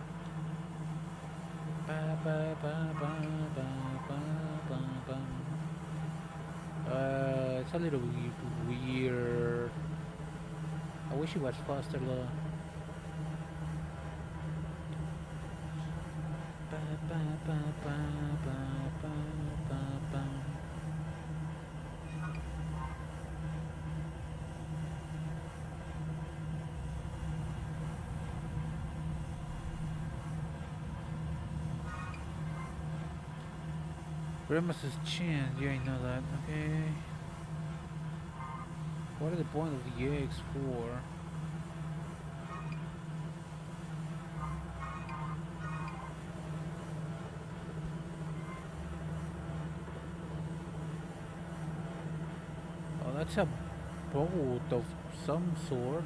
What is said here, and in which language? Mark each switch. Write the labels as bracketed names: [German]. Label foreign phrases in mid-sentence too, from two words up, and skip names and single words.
[English] Ba, ba, ba, ba, ba, ba, ba, ba. It's a little weird. I wish it was faster though. Ba, ba, ba, ba, ba, ba, ba. Grimace's chin, yeah, I know that. Okay. What is the point of the eggs for? Oh, that's a boat of some sort.